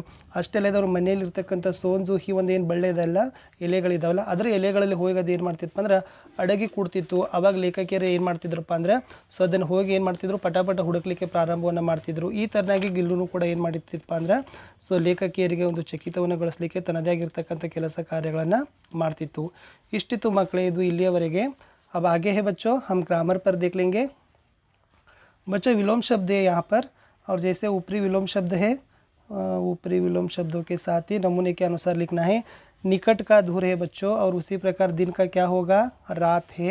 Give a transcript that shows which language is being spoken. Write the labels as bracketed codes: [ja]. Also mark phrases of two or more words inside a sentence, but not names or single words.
[kn] ಅಷ್ಟೇ ಅಲ್ಲದೆ ಅವ್ರ ಮನೆಯಲ್ಲಿರ್ತಕ್ಕಂಥ ಸೋನ್ಜೂಹಿ ಒಂದು ಏನು ಬಳ್ಳೆದಲ್ಲ ಎಲೆಗಳಿದಾವಲ್ಲ ಅದರ ಎಲೆಗಳಲ್ಲಿ ಹೋಗಿ ಅದು ಏನು ಮಾಡ್ತಿತ್ತಪ್ಪ ಅಂದ್ರೆ ಅಡಗಿ ಕೂಡ್ತಿತ್ತು. ಅವಾಗ ಲೇಖಕಿಯರು ಏನು ಮಾಡ್ತಿದ್ರಪ್ಪ ಅಂದರೆ ಸೊ ಅದನ್ನು ಹೋಗಿ ಏನು ಮಾಡ್ತಿದ್ರು ಪಟಾಪಟ ಹುಡುಕ್ಲಿಕ್ಕೆ ಪ್ರಾರಂಭವನ್ನು ಮಾಡ್ತಿದ್ರು. ಈ ಥರನಾಗಿ ಗಿಲ್ಲುನು ಕೂಡ ಏನು ಮಾಡಿತ್ತಿತ್ತಪ್ಪ ಅಂದ್ರೆ ಸೊ ಲೇಖಕಿಯರಿಗೆ ಒಂದು ಚಕಿತವನ್ನು ಗಳಿಸಲಿಕ್ಕೆ ತನ್ನದೇ ಆಗಿರ್ತಕ್ಕಂಥ ಕೆಲಸ ಕಾರ್ಯಗಳನ್ನು ಮಾಡ್ತಿತ್ತು. ಇಷ್ಟಿತ್ತು ಮಕ್ಕಳೇ ಇದು ಇಲ್ಲಿಯವರೆಗೆ. [hi] अब आगे है बच्चों हम ग्रामर पर देख लेंगे. बच्चों विलोम शब्द है यहाँ पर, और जैसे ऊपरी विलोम शब्द है ऊपरी विलोम शब्दों के साथ ही नमूने के अनुसार लिखना है. निकट का दूर है बच्चों, और उसी प्रकार दिन का क्या होगा, रात है.